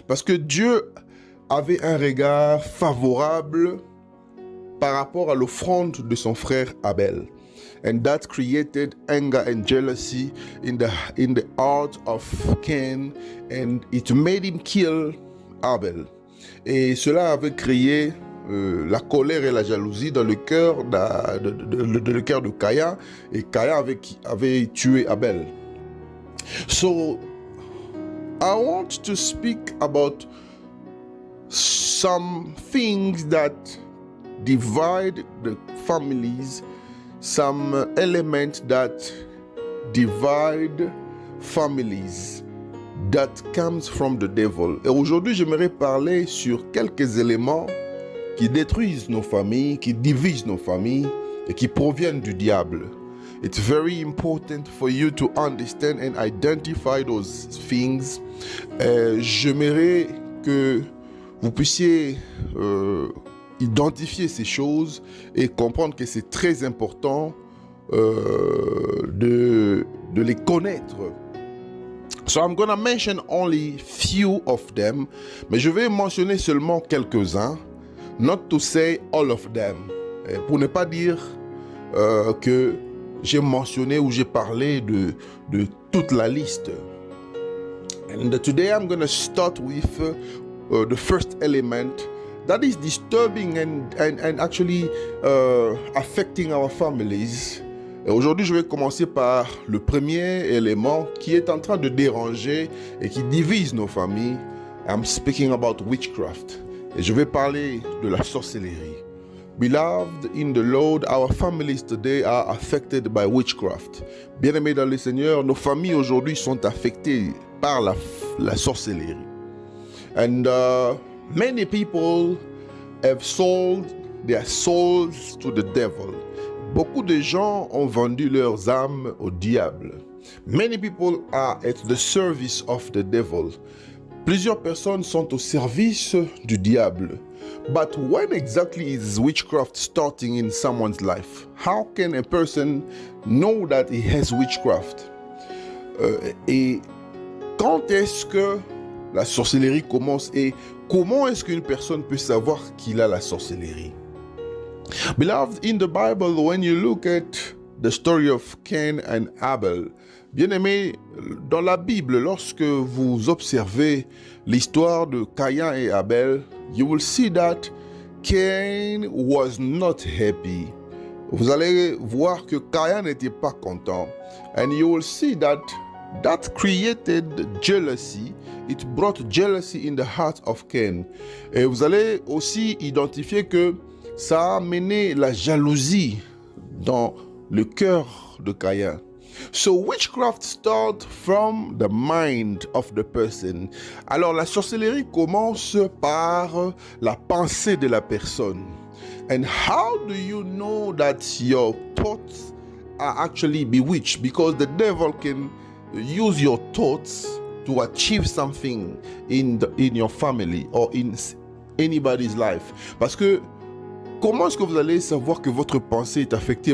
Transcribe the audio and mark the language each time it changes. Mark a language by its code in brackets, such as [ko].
[fr] Parce que Dieu avait un regard favorable par rapport à l'offrande de son frère Abel. [en] And that created anger and jealousy in the heart of Cain, and it made him kill Abel. [fr] Et cela avait créé la colère et la jalousie dans le cœur de Caïn, et Caïn avait tué Abel. [en] So, I want to speak about some things that divide the families, some elements that divide families that comes from the devil. [fr] Et aujourd'hui, j'aimerais parler sur quelques éléments qui détruisent nos familles, qui divisent nos familles et qui proviennent du diable. [en] It's very important for you to understand and identify those things. [fr] J'aimerais que vous puissiez identifier ces choses et comprendre que c'est très important de les connaître. [en] So I'm gonna mention only few of them, [fr] mais je vais mentionner seulement quelques-uns, [en] not to say all of them, [fr] pour ne pas dire que j'ai mentionné ou j'ai parlé de toute la liste. [en] And today I'm gonna start with the first element that is disturbing and actually affecting our families. [fr] Et aujourd'hui, je vais commencer par le premier élément qui est en train de déranger et qui divise nos familles. [en] I'm speaking about witchcraft. [fr] Et je vais parler de la sorcellerie. [en] Beloved in the Lord, our families today are affected by witchcraft. [fr] Bien-aimés dans le Seigneur, nos familles aujourd'hui sont affectées par la sorcellerie. [en] And many people have sold their souls to the devil. [fr] Beaucoup de gens ont vendu leurs âmes au diable. [en] Many people are at the service of the devil. [fr] Plusieurs personnes sont au service du diable. [en] But when exactly is witchcraft starting in someone's life? How can a person know that he has witchcraft? [fr] Et quand est-ce que la sorcellerie commence et comment est-ce qu'une personne peut savoir qu'il a la sorcellerie? [en] Beloved, in the Bible, when you look at the story of Cain and Abel, [fr] bien-aimés, dans la Bible, lorsque vous observez l'histoire de Caïn et Abel, [en] you will see that Cain was not happy. [fr] Vous allez voir que Caïn n'était pas content. [en] And you will see that created jealousy. It brought jealousy in the heart of Cain. [fr] Et vous allez aussi identifier que ça a amené la jalousie dans le cœur de Caïn. [en] So witchcraft starts from the mind of the person. [fr] Alors la sorcellerie commence par la pensée de la personne. [en] And how do you know that your thoughts are actually bewitched? Because the devil can use your thoughts to achieve something in your family or in anybody's life. [fr] Parce que comment est-ce que vous allez savoir que votre pensée est affectée?